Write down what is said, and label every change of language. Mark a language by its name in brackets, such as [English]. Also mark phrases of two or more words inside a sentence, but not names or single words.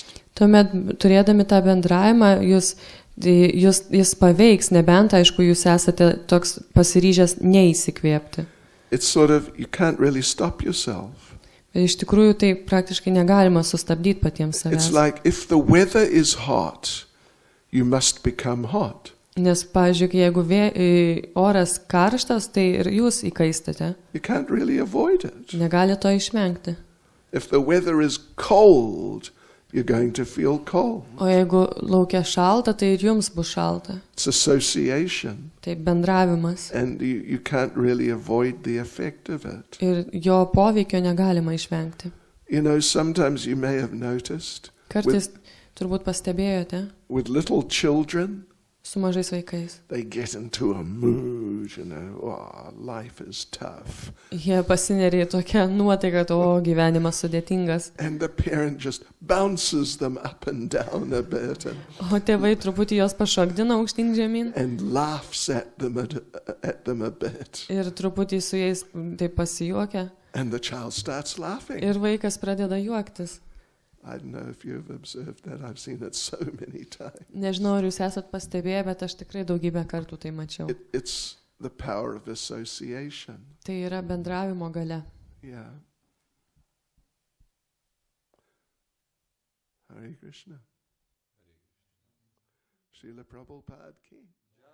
[Lithuanian] tuomet turėdami tą bendravimą, jis paveiks, nebent, aišku, jūs esate toks pasiryžęs neįsikvėpti. [English] It's sort of, you can't really stop yourself. [Lithuanian] Iš tikrųjų, tai praktiškai negalima sustabdyti patiems savęs. [English] It's like if the weather is hot, you must become hot. [Lithuanian] Nes, pavyzdžiui, jeigu oras karštas, tai ir jūs įkaistate. [English] You can't really avoid it. [Lithuanian] Negali to išvengti. [English] If the weather is cold, you're going to feel cold. [Lithuanian] O jeigu laukia šalta, tai ir jums bus šalta. [English] It's association. [Lithuanian] Tai bendravimas. [English] And you can't really avoid the effect of it. [Lithuanian] Ir jo poveikio negalima išvengti. [English] You know, sometimes you may have noticed [Lithuanian] Kartais turbūt pastebėjote [English] with little children, [Lithuanian] su mažais vaikais. [English] they get into a mood, life is tough. [Lithuanian] Jie pasineria į tokią nuotaiką, kad gyvenimas sudėtingas. [English] And the parent just bounces them up and down a bit [Lithuanian] O tėvai truputį jos pašokdina aukštyn žemyn [English] and laughs at them a bit. [Lithuanian] ir truputį su jais taip pasijuokia [English] And the child starts laughing. [Lithuanian] ir vaikas pradeda juoktis. [English] I don't know if you've observed that. I've seen it so many times. [Lithuanian] Nežinau, ar jūs esat pastebėję, bet aš tikrai daugybę kartų tai mačiau. [English] It's the power of association. [Lithuanian] Tai yra bendravimo galia. [English] Yeah. [Sanskrit] Hare Krishna. Srila Prabhupada ki.